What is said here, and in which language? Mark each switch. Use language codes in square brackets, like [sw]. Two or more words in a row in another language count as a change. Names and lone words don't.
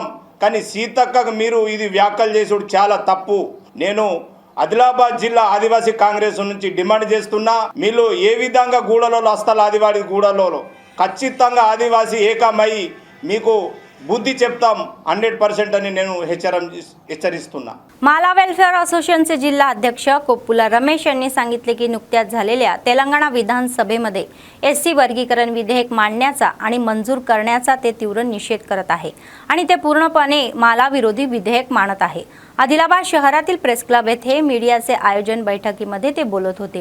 [te] కానీ సీతక్కకు మీరు ఇది వ్యాఖ్యలు చేసుడు చాలా తప్పు. నేను ఆదిలాబాద్ జిల్లా ఆదివాసీ కాంగ్రెస్ నుంచి డిమాండ్ చేస్తున్నా, మీరు ఏ విధంగా గూడలలో వస్తారు ఆదివాసీ గూడలలో ఖచ్చితంగా ఆదివాసీ ఏకమై మీకు बुद्धी చెప్తాం 100% అని నేను హెచ్చరిస్తున్నా. [mr] माला वेलफेअर असोसिएशनचे जिल्हा अध्यक्ष कोप्पुला रमेश यांनी सांगितले की नुकत्याच झालेल्या तेलंगणा विधानसभेमध्ये एससी वर्गीकरण विधेयक मांडण्याचा आणि मंजूर करण्याचा ते तीव्र निषेध करत आहे आणि ते पूर्णपणे माला विरोधी विधेयक मानत आहे. आदिलाबाद शहरातील प्रेस क्लब येथे मीडियाचे आयोजन बैठकीमध्ये ते बोलत होते.